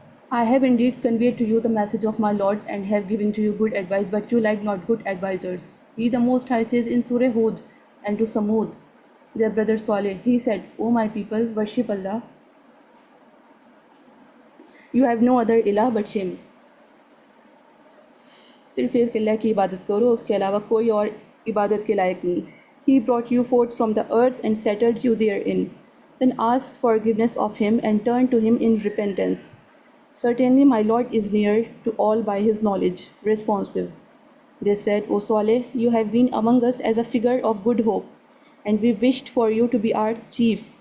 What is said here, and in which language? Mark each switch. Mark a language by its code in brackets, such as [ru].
[en] I have indeed conveyed to you the message of my Lord and have given to you good advice, but you like not good advisers. He the Most High says in Surah Hud and to Samud, their brother Saleh, he said, O my people, worship Allah. You have no other ilah but him. [ur] صرف ایک اللہ کی عبادت کرو، اس کے علاوہ کوئی اور عبادت کے لائق نہیں. [en] He brought you forth from the earth and settled you therein. Then ask forgiveness of him and turn to him in repentance. Certainly my Lord is near to all by his knowledge, responsive. They said, O Saleh, you have been among us as a figure of good hope, and we wished for you to be our chief.